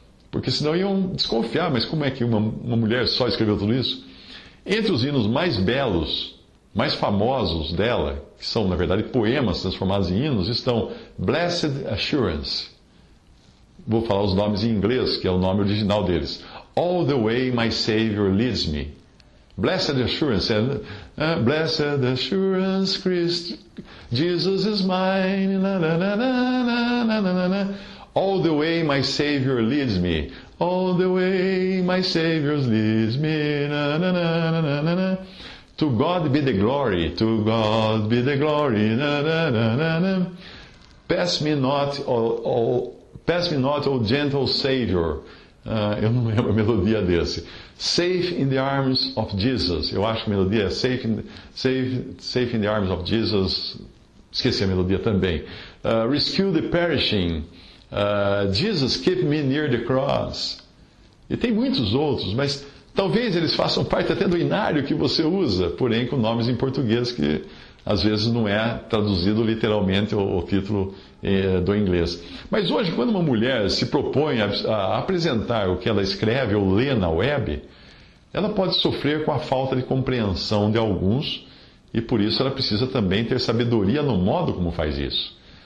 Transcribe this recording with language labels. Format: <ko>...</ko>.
<pt>Porque senão iam desconfiar, mas como é que uma mulher só escreveu tudo isso? Entre os hinos mais belos, mais famosos dela, que são, na verdade, poemas transformados em hinos, estão Blessed Assurance. Vou falar os nomes em inglês, que é o nome original deles.</pt> <en>All the way my Savior leads me. Blessed Assurance, Blessed Assurance, Christ, Jesus is mine. Na, na, na, na, na, na, na. All the way my Savior leads me. All the way my Savior leads me. Na, na, na, na, na, na. To God be the glory, to God be the glory. Na, na, na, na, na. Pass me not, O gentle Savior.</en> <pt>Eu não lembro a melodia desse.</pt> <en>Safe in the arms of Jesus.</en> <pt>Eu acho que a melodia é</pt> <en>safe in the arms of Jesus.</en> <pt>Esqueci a melodia também.</pt> <en>Rescue the perishing. Jesus, keep me near the cross.</en> <pt>E tem muitos outros, mas talvez eles façam parte até do inário que você usa, porém com nomes em português que às vezes não é traduzido literalmente o título do inglês. Mas hoje, quando uma mulher se propõe a apresentar o que ela escreve ou lê na web, ela pode sofrer com a falta de compreensão de alguns e por isso ela precisa também ter sabedoria no modo como faz isso.</pt>